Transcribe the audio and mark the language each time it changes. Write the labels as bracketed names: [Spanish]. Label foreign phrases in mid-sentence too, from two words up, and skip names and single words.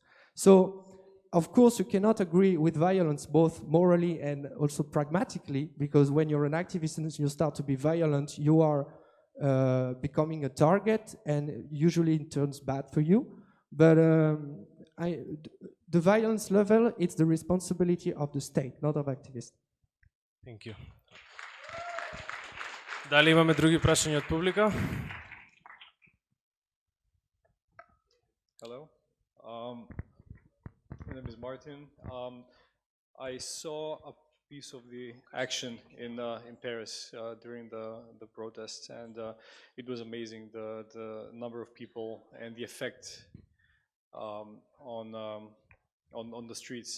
[English] So, of course, you cannot agree with violence both morally and also pragmatically, because when you're an activist and you start to be violent, you are becoming a target, and usually it turns bad for you. But the violence level, it's the responsibility of the state, not of activists. Thank you. [Macedonian] Дали имаме други прашања од публика? [English] Hello. My name is Martin. I saw a piece of the action in Paris during the protests, and it was amazing, the number of people and the effect on the streets.